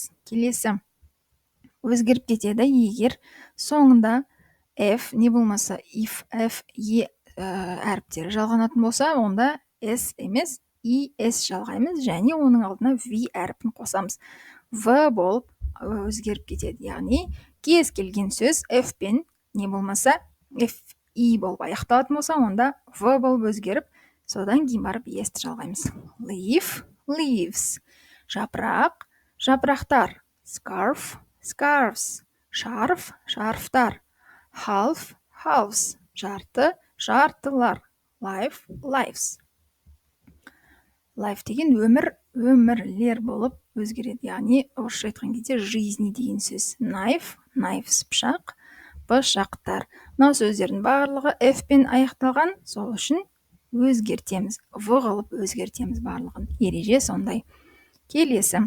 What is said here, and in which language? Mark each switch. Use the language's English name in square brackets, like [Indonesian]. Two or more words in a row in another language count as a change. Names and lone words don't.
[Kazakh] Келесі өзгеріп кетеді, егер соңында F не болмаса if, F, E әріптері жалғанатын болса, онда S емес, es жалғаймыз және оның алдына V әріпін қосамыз. V болып өзгеріп кетеді. Яғни кез келген сөз F пен не болмаса FE болып аяқталатын болса, онда V болып өзгеріп, содан кейін барып esті жалғаймыз. [English] Leaf, leaves, [Kazakh] жапырақ, жапырақтар. [English] Scarf, scarves, [Kazakh] шарф, шарфтар. [English] Half, halves, [Kazakh] жарты, жартылар. [English] Life, lives. [Kazakh] Life деген өмір, өмірлер болып өзгереді. Яғни орысша айтқан кезде жизни деген сөз. [English] Knife, knives, [Kazakh] пышақ, пышақтар. Мынау сөздердің барлығы F пен аяқталған, сол үшін өзгертеміз. В қылып өзгертеміз барлығын. Ереже сондай. Келесі.